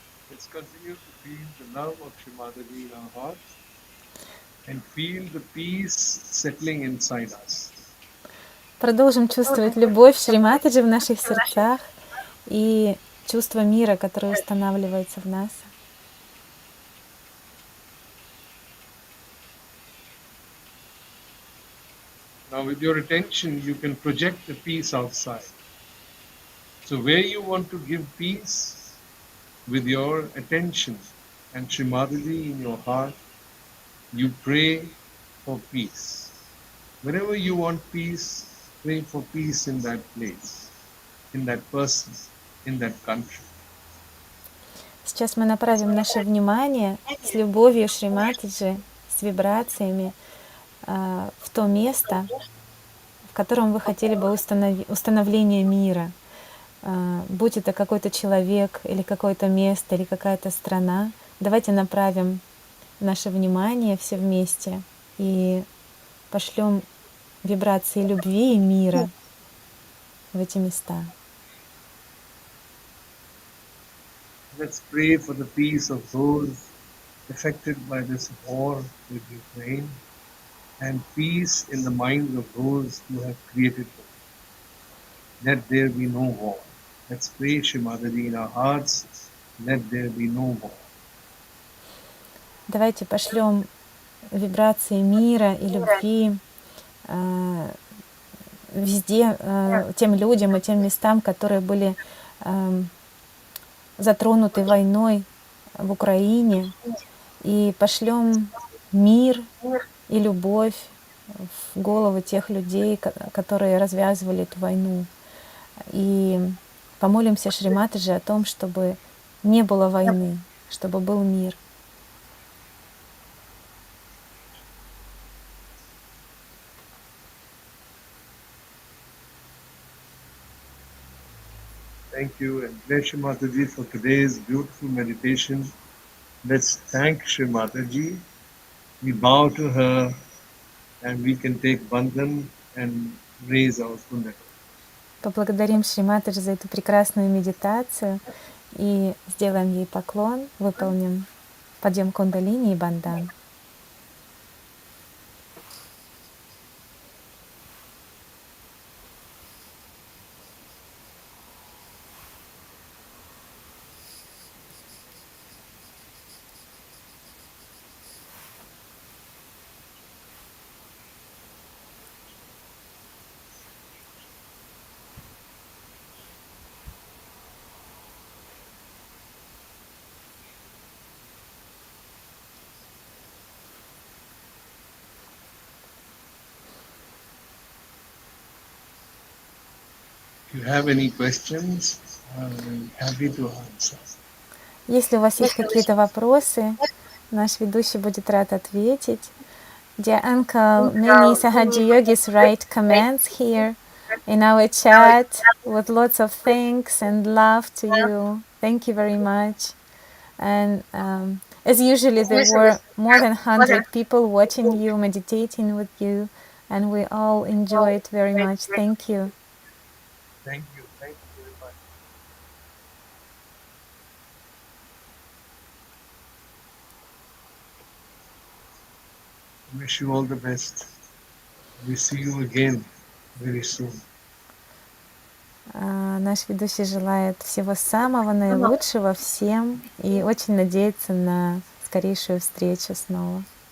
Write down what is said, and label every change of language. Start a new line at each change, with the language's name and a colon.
English: Let's continue to feel the love of Shri Mataji in our hearts. and feel the peace settling inside us.
Russian: Продолжим чувствовать любовь Шри Матаджи в наших сердцах и чувство мира, которое устанавливается в нас.
English: Now, with your attention, you can project the peace outside. So, where you want to give peace, with your attention and Srimadaji in your heart, you pray for peace. Wherever you want peace, pray for peace in that place, in that person, in that country.
Russian: Сейчас мы направим наше внимание с любовью Шри Матаджи, с вибрациями в то место, в котором вы хотели бы установление мира. Будь это какой-то человек, или какое-то место, или какая-то страна. Давайте направим наше внимание все вместе и пошлем вибрации любви и мира в эти места.
English: Let's pray for the peace of those affected by this war with Ukraine and peace in the minds of those who have created them. Let there be no war. Let's pray, Srimadaji, in our hearts, let there be no war.
Russian: Давайте пошлем вибрации мира и любви везде, тем людям и тем местам, которые были затронуты войной в Украине, и пошлем мир и любовь в головы тех людей, которые развязывали эту войну. И помолимся Шри Матаджи о том, чтобы не было войны, чтобы был мир.
English: Thank you, and bless Shri Mataji for today's beautiful meditation. Let's thank Shri Mataji. We bow to her, and we can take bandhan and raise our punya.
Russian: Поблагодарим Шри Матаджи за эту прекрасную медитацию и сделаем ей поклон, выполним подъем кундалини и бандан.
English: If you have any questions, I'm happy to answer.
Russian: Если у вас есть какие-то вопросы, наш ведущий будет рад ответить.
English: Dear uncle, many Sahaja yogis write comments here in our chat with lots of thanks and love to you. Thank you very much. And as usually, there were more than 100 people watching you, meditating with you, and we all enjoy it very much. Thank you. Thank you very much. Wish you all the best. We see you again very soon.
Russian: Наш ведущий желает всего самого наилучшего всем и очень надеется на скорейшую встречу снова.